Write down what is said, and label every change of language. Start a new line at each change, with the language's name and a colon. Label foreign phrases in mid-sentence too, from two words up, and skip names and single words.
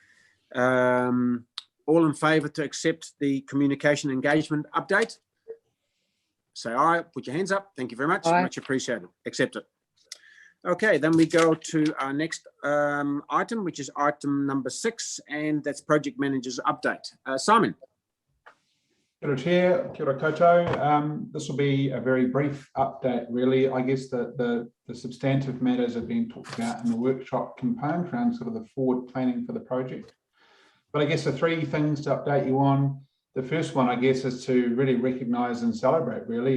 English: All in favour to accept the communication engagement update? Say aye, put your hands up. Thank you very much. Aye. Much appreciated. Accept it. Okay, then we go to our next item, which is item number 6, and that's project manager's update. Simon.
Māori: Kia ora, Chair. Kia ora koutou.
English: This will be a very brief update, really. I guess the substantive matters have been talked about in the workshop component around sort of the forward planning for the project. But I guess the 3 things to update you on. The first one, I guess, is to really recognise and celebrate, really.